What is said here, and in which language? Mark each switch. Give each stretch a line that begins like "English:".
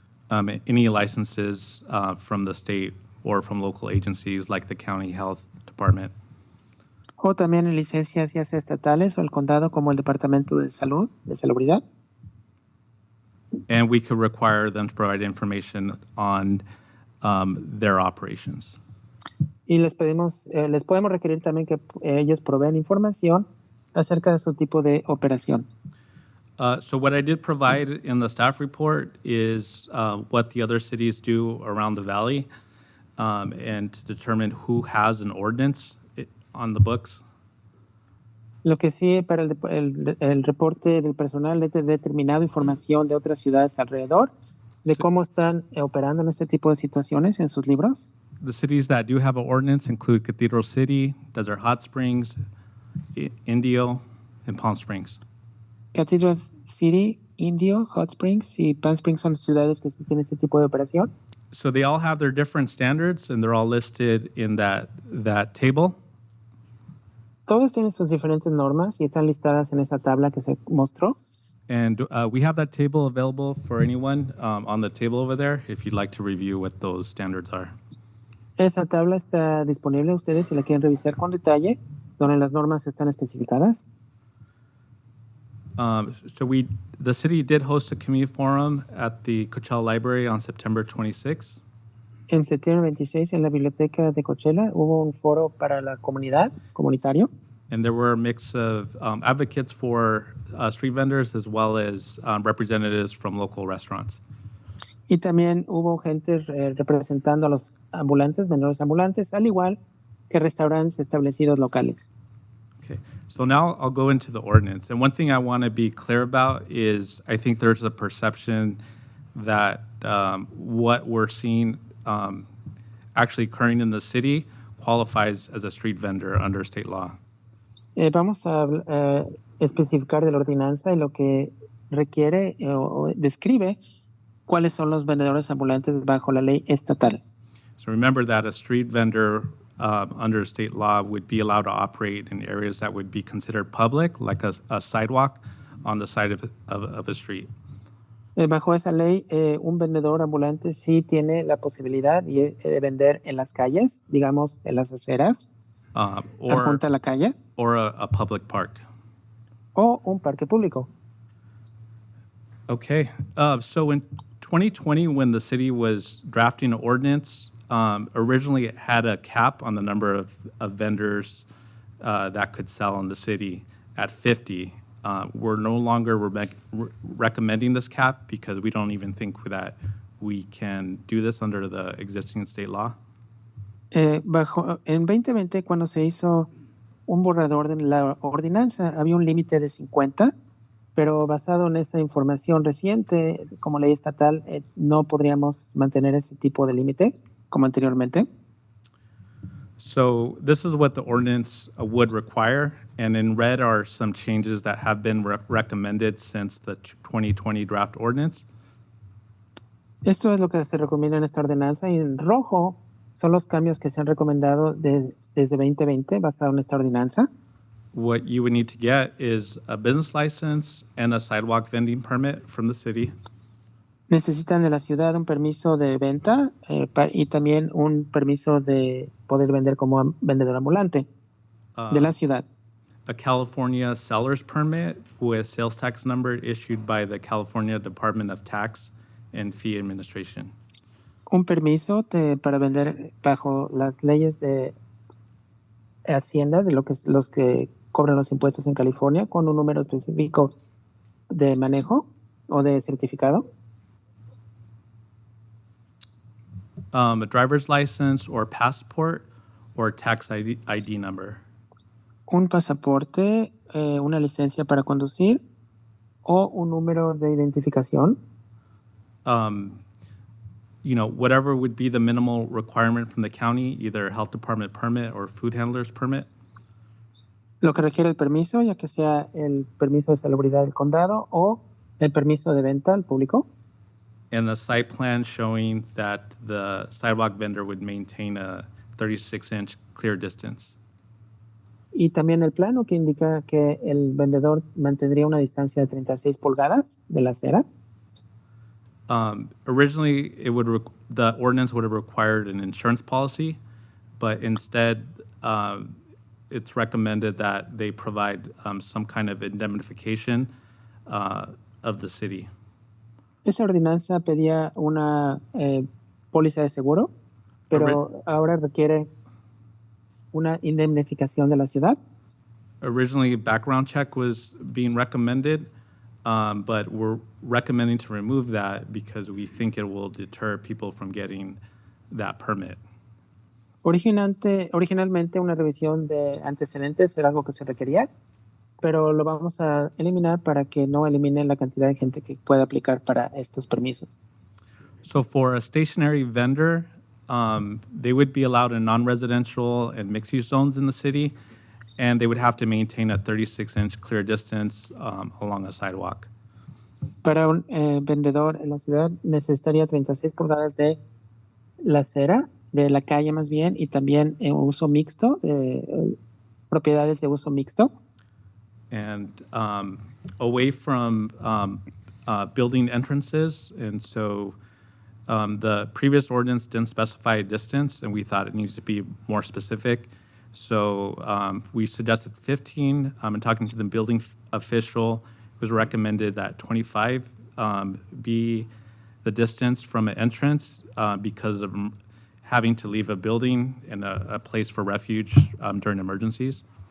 English: Any licenses from the state or from local agencies like the county health department.
Spanish: O también en licencias ya sea estatales o el condado como el Departamento de Salud, de Salubridad.
English: And we could require them to provide information on their operations.
Spanish: Y les podemos requerir también que ellos proveen información acerca de su tipo de operación.
English: So what I did provide in the staff report is what the other cities do around the valley and to determine who has an ordinance on the books.
Spanish: Lo que sí, para el reporte del personal he determinado información de otras ciudades alrededor de Sí. cómo están operando en este tipo de situaciones en sus libros.
English: The cities that do have an ordinance include Cathedral City, Desert Hot Springs, Indio, and Palm Springs.
Spanish: Cathedral City, Indio, Hot Springs y Palm Springs son ciudades que sí tienen este tipo de operación.
English: So they all have their different standards, and they're all listed in that table.
Spanish: Todos tienen sus diferentes normas y están listadas en esa tabla que se mostró.
English: And we have that table available for anyone on the table over there if you'd like to review what those standards are.
Spanish: Esa tabla está disponible a ustedes si la quieren revisar con detalle, donde las normas están especificadas.
English: The city did host a community forum at the Coachella Library on September 26th.
Spanish: En septiembre 26, en la biblioteca de Coachella, hubo un foro para la comunitario.
English: And there were a mix of advocates for street vendors as well as representatives from local restaurants.
Spanish: Y también hubo gente representando a los ambulantes, vendedores ambulantes, al igual que restaurantes establecidos locales.
English: Okay, so now I'll go into the ordinance. And one thing I want to be clear about is I think there's a perception that what we're seeing actually occurring in the city qualifies as a street vendor under state law.
Spanish: Vamos a especificar de la ordenanza y lo que requiere o describe cuáles son los vendedores ambulantes bajo la ley estatal.
English: So remember that a street vendor under state law would be allowed to operate in areas that would be considered public, like a sidewalk on the side of a street.
Spanish: Bajo esa ley, un vendedor ambulante sí tiene la posibilidad de vender en las calles, digamos en las aceras,
English: Or
Spanish: junto a la calle,
English: a public park.
Spanish: o un parque público.
English: Okay, so in 2020, when the city was drafting an ordinance, originally it had a cap on the number of vendors that could sell in the city at 50. We're no longer recommending this cap because we don't even think that we can do this under the existing state law.
Spanish: En 2020, cuando se hizo un borrador de la ordenanza, había un límite de 50, pero basado en esa información reciente, como ley estatal, no podríamos mantener ese tipo de límite como anteriormente.
English: So this is what the ordinance would require, and in red are some changes that have been recommended since the 2020 draft ordinance.
Spanish: Esto es lo que se recomienda en esta ordenanza, y en rojo son los cambios que se han recomendado desde 2020 basado en esta ordenanza.
English: What you would need to get is a business license and a sidewalk vending permit from the city.
Spanish: Necesitan de la ciudad un permiso de venta y también un permiso de poder vender como vendedor ambulante de la ciudad.
English: A California seller's permit with sales tax number issued by the California Department of Tax and Fee Administration.
Spanish: Un permiso para vender bajo las leyes de Hacienda, de los que cobran los impuestos en California, con un número específico de manejo o de certificado.
English: A driver's license or passport or tax ID number.
Spanish: Un pasaporte, una licencia para conducir o un número de identificación.
English: Whatever would be the minimal requirement from the county, either health department permit or food handler's permit.
Spanish: Lo que requiere el permiso, ya que sea el permiso de salubridad del condado o el permiso de venta al público.
English: And the site plan showing that the sidewalk vendor would maintain a 36-inch clear distance.
Spanish: Y también el plano que indica que el vendedor mantendría una distancia de 36 pulgadas de la acera.
English: Originally, the ordinance would have required an insurance policy, but instead, it's recommended that they provide some kind of indemnification of the city.
Spanish: Esa ordenanza pedía una póliza de seguro, pero ahora requiere una indemnificación de la ciudad.
English: Originally, background check was being recommended, but we're recommending to remove that because we think it will deter people from getting that permit.
Spanish: Originalmente una revisión de antecedentes era algo que se requería, pero lo vamos a eliminar para que no elimine la cantidad de gente que puede aplicar para estos permisos.
English: So for a stationary vendor, they would be allowed in non-residential and mixed-use zones in the city, and they would have to maintain a 36-inch clear distance along a sidewalk.
Spanish: Para un vendedor en la ciudad necesitaría 36 pulgadas de la acera, de la calle más bien, y también uso mixto, propiedades de uso mixto.
English: And away from building entrances. And so the previous ordinance didn't specify a distance, and we thought it needed to be more specific. So we suggested 15. In talking to the building official, it was recommended that 25 be the distance from an entrance because of having to leave a building and a place for refuge during emergencies.